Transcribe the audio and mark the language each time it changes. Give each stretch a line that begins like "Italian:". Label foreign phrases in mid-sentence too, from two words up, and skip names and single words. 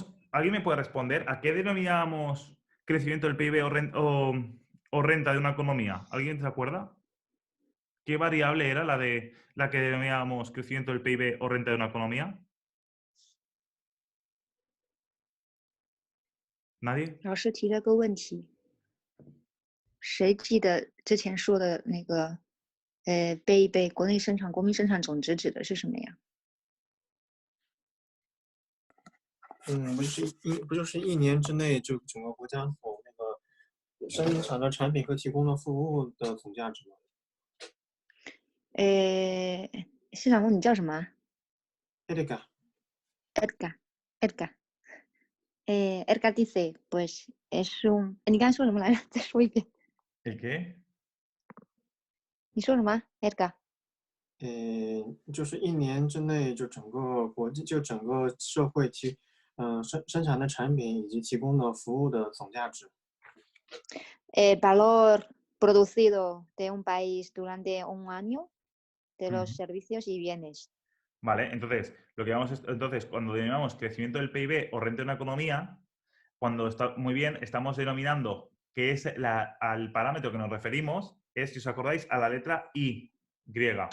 Spanish: ¿Alguien me puede responder? ¿A qué denominamos crecimiento del PIB o renta de una economía? ¿Alguien se acuerda? ¿Qué variable era la que denominábamos crecimiento del PIB o renta de una economía? ¿Nadie?
Chinese: 老师提了个问题，谁记得之前说的那个，BIP 国内生产国民生产总值指的是什么呀？不就是一年之内就整个国家所那个生产的产品和提供的服务的总价值吗？市场部你叫什么啊？Edgar，
Spanish: ？Edgar。Edgar dice, pues es un...
Chinese: 你刚才说什么来着？再说一遍。
Spanish: ¿El qué?
Chinese: 你说什么，Edgar？就是一年之内就整个社会生产的产品以及提供的服务的总价值。
Spanish: Valor producido de un país durante un año de los servicios y bienes. Vale, entonces, cuando denominamos crecimiento del PIB o renta de una economía, cuando está muy bien, estamos denominando que es al parámetro que nos referimos, es, si os acordáis, a la letra I, griega.